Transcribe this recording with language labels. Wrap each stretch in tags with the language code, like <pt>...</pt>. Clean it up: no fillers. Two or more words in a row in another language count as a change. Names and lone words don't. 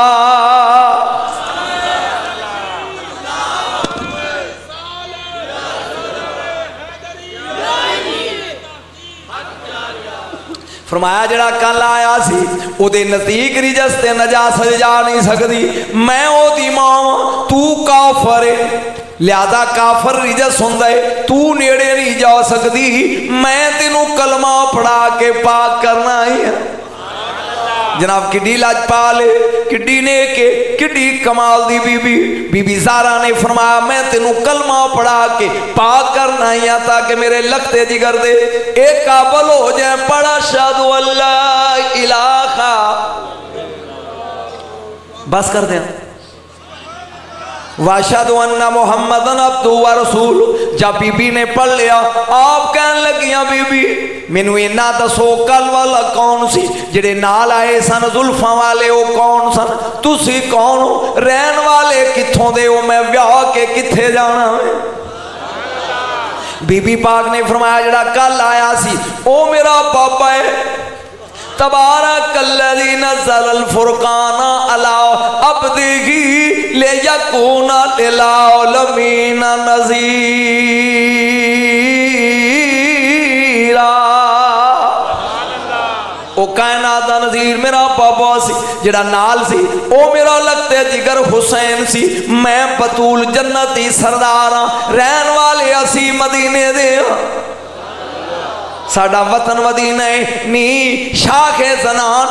<pa>فرمایا جیہڑا کل آیا سی اوہدے نزدیک رجس تے نجاست جا نہیں سکتی میں اوہدی ماں تو کافر لہٰذا کافر رجس ہوندا ہے تو نیڑے نہیں جا سکتی میں تینوں کلمہ پڑھا کے پاک کرنا ہے. جناب کڈی لجپال کڈی نے کے کڈی کمال دی بی بی بی بی زہرا نے فرمایا میں تینوں کلمہ پڑھا کے پاک کرنا ای تاکہ میرے لخت جگر دے اک قابل ہو جائے پڑھا</pa> <ar>أشهد أن لا إله</ar> <pa>بس کر دے</pa> <ar>وأشهد أن محمدا عبده ورسوله.</ar> <pa>جب بی بی نے پڑھ لیا، آپ کہن لگیاں بی بی مینوں اینا دسو کل والا کون سی، جیہڑے نال آئے سن زلفاں والے او کون سن، تسی کون ہو، رہن والے کتھوں دے ہو، میں ویاہ کے کتھے جانا ہے. بی بی پاک نے فرمایا جیہڑا کل آیا سی او میرا بابا ہے.</pa> <ar>تبارك الذي نزل الفرقان على عبده ليكون للعالمين نذيرا.</ar> <pa>او کائنات دا نذیر میرا بابا سی، جیہڑا نال سی او میرا لخت جگر حسین سی. میں بتول جنتی سردار ہاں، رہن والے اسی مدینے دے ہاں، ساڈا وطن مدینہ ہے نی شاخ جنان.</pa>